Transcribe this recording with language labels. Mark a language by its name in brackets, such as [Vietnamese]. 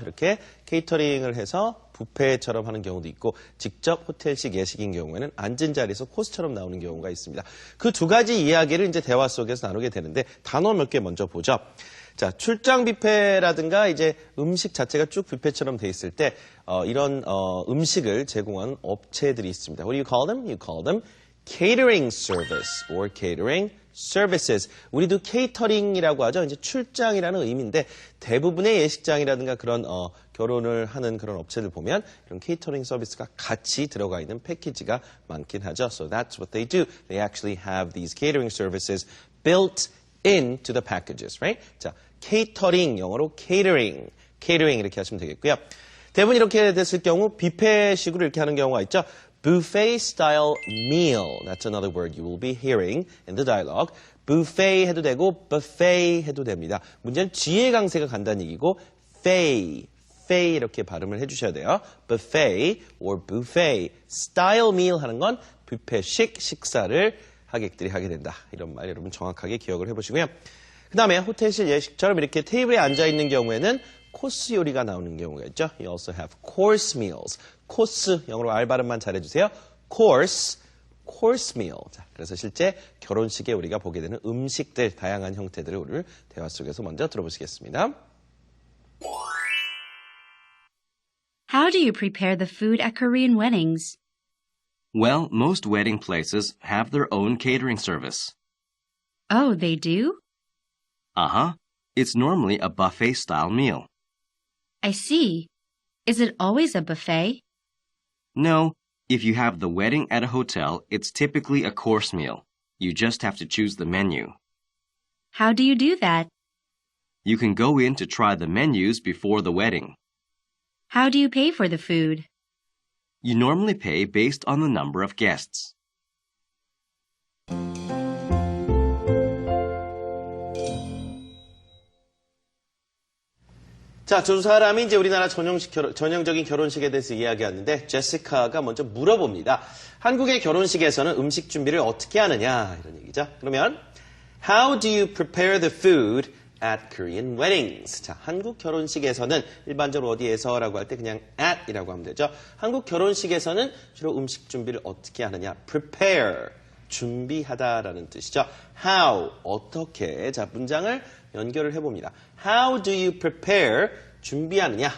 [Korean] 이렇게 케이터링을 해서 뷔페처럼 하는 경우도 있고 직접 호텔식 예식인 경우에는 앉은 자리에서 코스처럼 나오는 경우가 있습니다. 그 두 가지 이야기를 이제 대화 속에서 나누게 되는데 단어 몇 개 먼저 보죠. 자, 출장 뷔페라든가 이제 음식 자체가 쭉 뷔페처럼 돼 있을 때 이런 음식을 제공하는 업체들이 있습니다. [English] What do you call them? You call them catering service or catering services. [Korean] 우리도 케이터링이라고 하죠. 이제 출장이라는 의미인데 대부분의 예식장이라든가 그런 결혼을 하는 그런 업체들 보면 이런 케이터링 서비스가 같이 들어가 있는 패키지가 많긴 하죠. [English] So that's what they do. They actually have these catering services built into the packages, right? [Korean] 자, 케이터링, 영어로 catering 이렇게 하시면 되겠고요. 대부분 이렇게 됐을 경우 뷔페식으로 이렇게 하는 경우가 있죠. [English] Buffet style meal. That's another word you will be hearing in the dialogue. [Korean] Buffet 해도 되고 buffet 해도 됩니다. 문제는 G의 강세가 간다는 얘기고 fay 이렇게 발음을 해주셔야 돼요. [English] Buffet or buffet. [Korean] Style meal 하는 건 뷔페식 식사를 하객들이 하게 된다. 이런 말 여러분 정확하게 기억을 해보시고요. 그 다음에 호텔식 예식처럼 이렇게 테이블에 앉아있는 경우에는 코스 요리가 나오는 경우가 있죠. [English] You also have course meals. [Korean] 코스, 영어로 알 발음만 잘해주세요. [English] course meal. [Korean] 자, 그래서 실제 결혼식에 우리가 보게 되는 음식들, 다양한 형태들을 오늘 대화 속에서 먼저 들어보시겠습니다. [English] How do you prepare the food at Korean weddings? Well, most wedding places have their own catering service. Oh, they do? Uh-huh. It's normally a buffet-style meal. I see. Is it always a buffet? No, if you have the wedding at a hotel, it's typically a course meal. You just have to choose the menu. How do you do that? You can go in to try the menus before the wedding. How do you pay for the food? You normally pay based on the number of guests. [Korean] 자, 두 사람이 이제 우리나라 전형적인 결혼식에 대해서 이야기하는데 제시카가 먼저 물어봅니다. 한국의 결혼식에서는 음식 준비를 어떻게 하느냐 이런 얘기죠. 그러면 [English] How do you prepare the food at Korean weddings? [Korean] 자, 한국 결혼식에서는 일반적으로 어디에서라고 할 때 그냥 at이라고 하면 되죠. 한국 결혼식에서는 주로 음식 준비를 어떻게 하느냐? prepare, 준비하다라는 뜻이죠. [English] How, [Korean] 어떻게? 자, 문장을 연결을 해봅니다. [English] How do you prepare, [Korean] 준비하느냐?